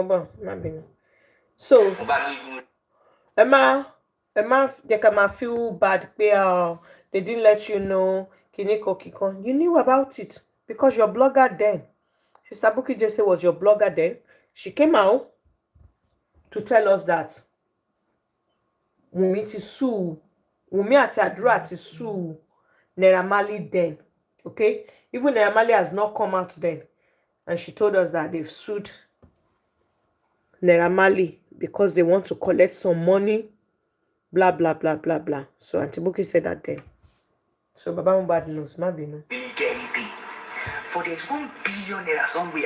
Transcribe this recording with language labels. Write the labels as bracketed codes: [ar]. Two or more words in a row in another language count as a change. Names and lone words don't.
[en] So Emma, they can feel bad. They didn't let you know. Kiniko. You knew about it because your blogger then. Sister Buki Jesse was your blogger then. She came out to tell us that Wunmi àti Adura ti sue Naira Marley then. Okay? Even Naira Marley has not come out then. And she told us that they've sued Naira Marley because they want to collect some money. Blah, blah, blah, blah, blah. So Auntie Buki said that then. So Baba Mohbad knows. Maybe no. But there's 1 billion naira somewhere.